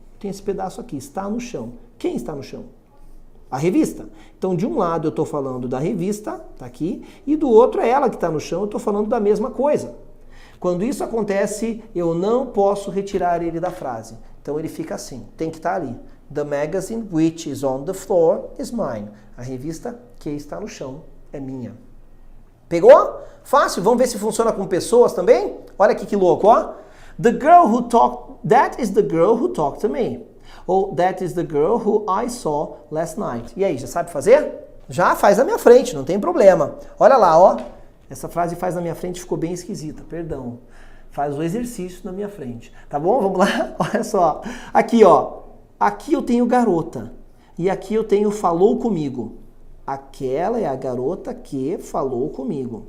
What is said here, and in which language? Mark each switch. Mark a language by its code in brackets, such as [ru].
[pt] Tem esse pedaço aqui, está no chão. Quem está no chão? A revista. Então, de um lado eu estou falando da revista, tá aqui, e do outro é ela que está no chão, eu estou falando da mesma coisa. Quando isso acontece, eu não posso retirar ele da frase. Então ele fica assim, tem que estar ali. [en] The magazine which is on the floor is mine. [pt] A revista que está no chão é minha. Pegou? Fácil? Vamos ver se funciona com pessoas também? Olha aqui que louco, ó. [en] The girl who talked, that is the girl who talked to me. Ou that is the girl who I saw last night. [pt] E aí, já sabe fazer? Já faz na minha frente, não tem problema. Olha lá, ó. Essa frase faz na minha frente ficou bem esquisita, perdão. Faz o exercício na minha frente. Tá bom? Vamos lá? Olha só. Aqui, ó. Aqui eu tenho garota. E aqui eu tenho falou comigo. Aquela é a garota que falou comigo.